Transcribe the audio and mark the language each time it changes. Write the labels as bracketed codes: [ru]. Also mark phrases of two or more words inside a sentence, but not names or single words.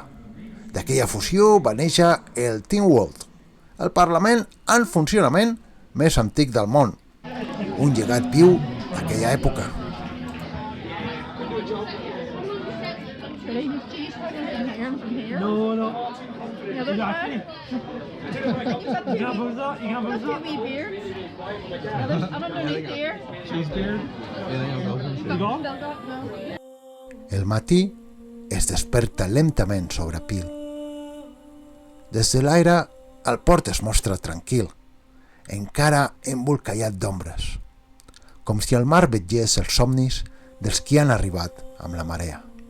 [ca] D'aquella fusió va néixer el Tynwald, el parlament en funcionament més antic del món, un llegat viu d'aquella època. [en] No. The other side? You can't pose that. You can't pose That's your that. wee beard. And underneath there. She's beard. You gone? Still got no. [ca] El matí es desperta lentament sobre Peel. Des de l'aire, el port es mostra tranquil, encara embolcallat d'ombres, com si el mar vetllés els somnis dels qui han arribat amb la marea.